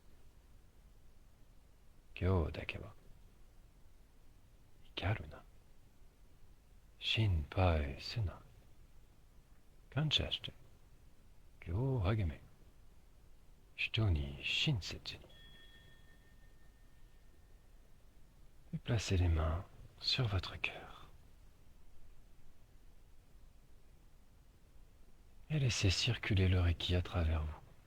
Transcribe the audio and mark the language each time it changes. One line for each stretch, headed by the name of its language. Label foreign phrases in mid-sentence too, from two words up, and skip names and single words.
Japanese: 今日だけは怒るな心配すな感謝して行を励め人に親切に
French: Et placez les mains sur votre cœur. Et laissez circuler le Reiki à travers vous.